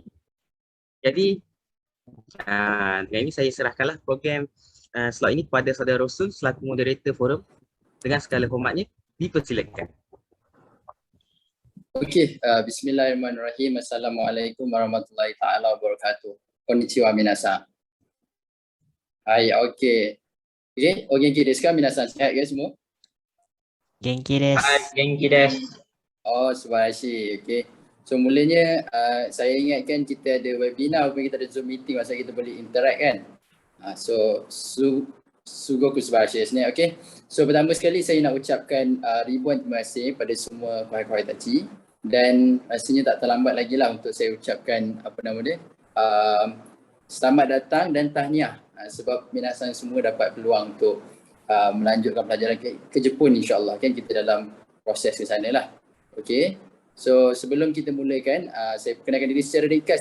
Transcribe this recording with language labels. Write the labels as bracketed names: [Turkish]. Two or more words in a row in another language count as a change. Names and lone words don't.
[Malay] Jadi dengan ini saya serahkanlah program slot ini kepada Saudara Rasul selaku moderator forum. Dengan segala hormatnya, dipersilakan. [Arabic] Okey, bismillahirrahmanirrahim. السلام عليكم ورحمة الله تعالى وبركاته. [Japanese] こんにちは皆さん. Hai, okey. Okey, お元気ですか皆さん? [Malay] Sihat ke semua? [Japanese] 元気です. 元気です. Oh, subarashi. Okey. [Malay] So mulanya saya ingatkan kita ada webinar ataupun kita ada Zoom meeting masa kita boleh interact kan. [Japanese] すごく素晴らしいですね. [Malay] Okey. So pertama sekali saya nak ucapkan ribuan terima kasih pada semua [Japanese] 後輩後輩たち. [Malay] Dan rasanya tak terlambat lagi lah untuk saya ucapkan selamat datang dan tahniah sebab minasan semua dapat peluang untuk melanjutkan pelajaran ke Jepun, insyaAllah kan, kita dalam proses ke sana lah. Okay, so sebelum kita mulakan, saya perkenalkan diri secara ringkas.